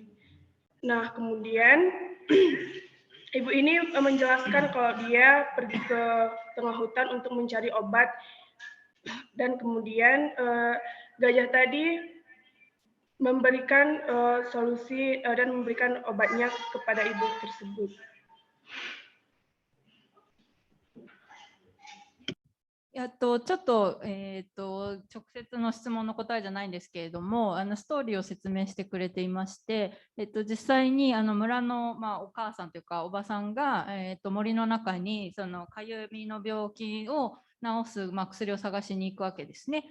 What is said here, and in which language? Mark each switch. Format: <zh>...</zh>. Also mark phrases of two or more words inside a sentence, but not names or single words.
<id>Nah, kemudian ibu ini menjelaskan kalau dia pergi ke tengah hutan untuk mencari obat dan kemudian gajah tadi memberikan solusi dan memberikan obatnya kepada ibu tersebut.</id> <ja>ちょっと、直接の質問の答えじゃないんですけれども、ストーリーを説明してくれていまして、実際に村の、お母さんというかおばさんが、森の中にそのかゆみの病気を治す、薬を探しに行くわけですね。</ja>